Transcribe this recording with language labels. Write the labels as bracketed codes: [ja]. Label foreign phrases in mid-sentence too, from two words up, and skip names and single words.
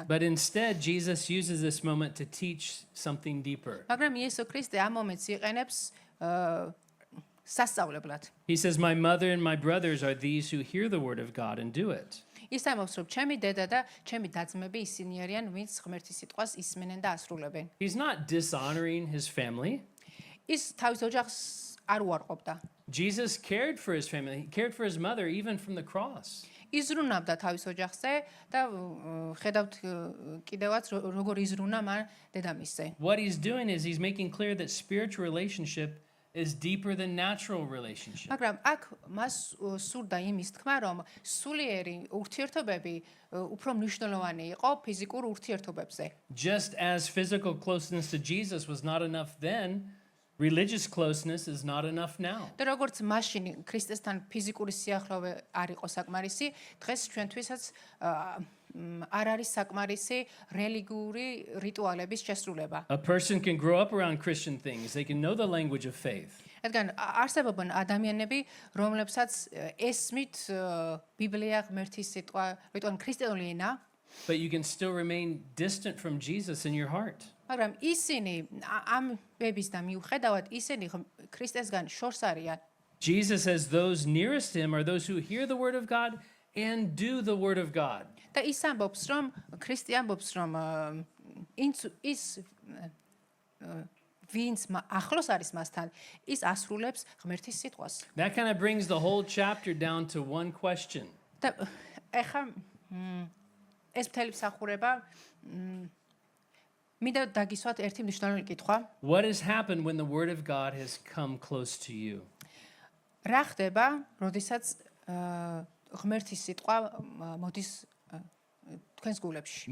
[en] But instead, Jesus uses this moment to teach something deeper. [ka] მაგრამ იესო ქრისტე ამ მომენტს იყენებს სასწავლებლად. [en] He says, "My mother and my brothers are these who hear the word of God and do it." [ka] ის ამბობს, რომ ჩემი დედა და ჩემი და-ძმები ისინი არიან, ვინც ღმერთის სიტყვას ისმენენ და ასრულებენ. [en] He's not dishonoring his family. [ka] ის თავის ოჯახს არ უარყოფდა. [en] Jesus cared for his family. He cared for his mother even from the cross. [ka] იზრუნავდა თავის ოჯახზე და ხედავთ კიდევაც როგორ იზრუნა მან დედამისზე. [en] What he's doing is he's making clear that spiritual relationship is deeper than natural relationship. [ka] მაგრამ აქ მას სურდა იმის თქმა, რომ სულიერი ურთიერთობები უფრო მნიშვნელოვანი იყო ფიზიკურ ურთიერთობებზე. [en] Just as physical closeness to Jesus was not enough then, religious closeness is not enough now. [ka] და როგორც მაშინ ქრისტესთან ფიზიკური სიახლოვე არ იყო საკმარისი, დღეს ჩვენთვისაც არ არის საკმარისი რელიგიური რიტუალების შესრულება. [en] A person can grow up around Christian things. They can know the language of faith. [ka] რადგან არსებობენ ადამიანები, რომლებსაც ესმით ბიბლია, ღმერთის სიტყვა, რიტუალი ქრისტიანული ენა, [en] But you can still remain distant from Jesus in your heart. [ka] მაგრამ ისინი ამ ბების და მიუხედავად ისინი ქრისტესგან შორს არიან. [en] Jesus says those nearest him are those who hear the word of God and do the word of God. [ka] და ის ამბობს, რომ ქრისტე ამბობს, რომ ის ვინც ახლოს არის მასთან, ის ასრულებს ღმერთის სიტყვას. [en] That kind of brings the whole chapter down to one question. [ka] და ეხა ეს მთელი მსახურება მინდა დაგისვათ ერთი მნიშვნელოვანი კითხვა. [en] What has happened when the word of God has come close to you? [ka] რა ხდება, როდესაც ღმერთის სიტყვა მოდის თქვენს გულებში?